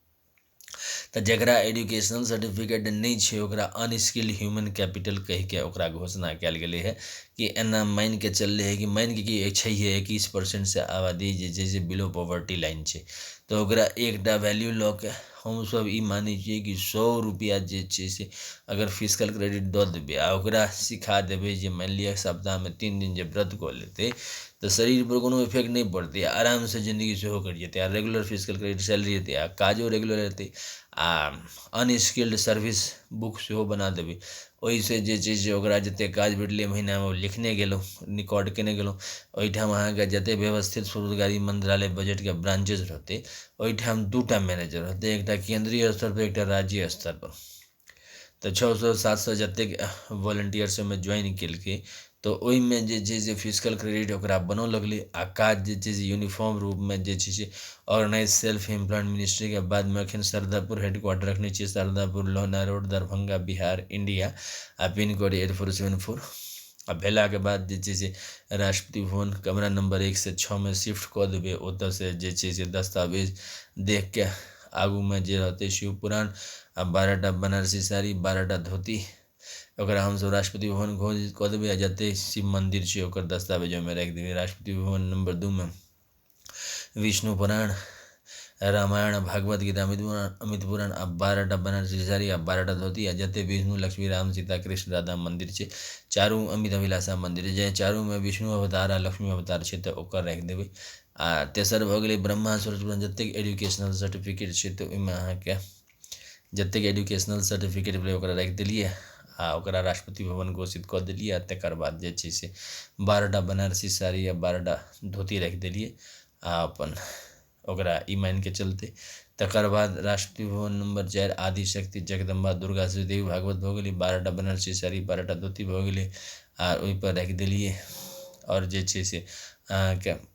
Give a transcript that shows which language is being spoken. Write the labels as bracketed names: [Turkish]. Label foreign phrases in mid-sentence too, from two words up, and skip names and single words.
[Maithili] तऽ जकरा [English] educational certificate [Maithili] नहि छै ओकरा [English] unskilled human capital [Maithili] कहिके ओकरा घोषणा कयल गेलै है कि एना मानि के चललै है कि मानि के कि छैहे 21% से आबादी जे छै से बिलो [English] poverty line [Maithili] छै तऽ ओकरा एकटा वैल्यू लऽ के हमसब ई मानै छियै कि 100 रुपया जे छै से अगर [English] physical credit [Maithili] दऽ देबै आ ओकरा सिखा देबै जे मानि लिअ सप्ताहमे 3 दिन जे व्रत कऽ लेतै तऽ शरीर पर कोनो इफेक्ट नहीं पड़तै आरामसँ जिंदगी सेहो कटि जेतै आ [English] regular physical credit salary [Maithili] हेतै आ काजो रेगुलर हेतै आ [English] unskilled service book [Maithili] सेहो बना देबै ओहिसँ जे छै से ओकरा जतेक काज भेटलै महीनामे ओ लिखने गेलहुँ रिकॉर्ड केने गेलहुँ ओहिठाम अहाँके जतेक व्यवस्थित स्वरोजगारी मंत्रालय बजटके ब्रांचेज रहतै ओहिठाम 2टा मैनेजर रहतै एकटा केंद्रीय स्तर पर एकटा राज्य स्तर पर तऽ 600-700 जतेक वॉलंटियर्स ओहिमे ज्वाइन केलकै तऽ ओहिमे जे छै से [English] physical credit [Maithili] ओकरा बनऽ लगलै आ काज जे छै से यूनिफॉर्म रूपमे जे छै से [English] organise self employed [Maithili] मिनिस्ट्रीके बादमे एखन सरदापुर हेडक्वार्टर रखने छियै सरदापुर लोहना रोड दरभंगा बिहार इंडिया आ [English] pin code [Maithili] 8474 आ भेलाके बाद जे छै से राष्ट्रपति भवन कमरा नंबर 1 से 6 में शिफ्ट कऽ देबै ओतऽसँ जे छै से दस्तावेज देख के आगूमे जे रहतै शिव पुराण आ 12टा बनारसी साड़ी 12टा धोती ओकरा हमसब राष्ट्रपति भवन घोषित कऽ देबै आ जतेक शिव मन्दिर छै ओकर दस्तावेज ओहिमे राखि देबै राष्ट्रपति भवन नंबर 2 में विष्णु पुराण रामायण भागवत गीता अमित पुराण आ 12टा बनारसी साड़ी आ 12टा धोती आ जते विष्णु लक्ष्मी राम सीता कृष्ण राधा मंदिर छै चारू अमित अभिलाषा मंदिर जे चारूमे विष्णु अवतार आ लक्ष्मी अवतार छै तऽ ओकर राखि देबै आ तेसर भऽ गेलै ब्रह्मा सूरज पुराण जतेक [English] educational certificate [Maithili] छै तऽ ओहिमे अहाँके जतेक [English] educational certificate [Maithili] भेलै ओकरा राखि देलिए आ ओकरा राष्ट्रपति भवन घोषित कऽ देलिए आ तकर बाद जे छै से 12टा बनारसी साड़ी आ 12टा धोती राखि देलिए आ अपन ओकरा ई मानि के चलते तकर बाद राष्ट्रपति भवन नंबर 4 आदिशक्ति जगदम्बा दुर्गा श्रीदेवी भागवत भऽ गेलै 12टा बनारसी साड़ी 12टा धोती भऽ गेलै आ ओहिपर राखि देलिए आओर जे छै से अहाँके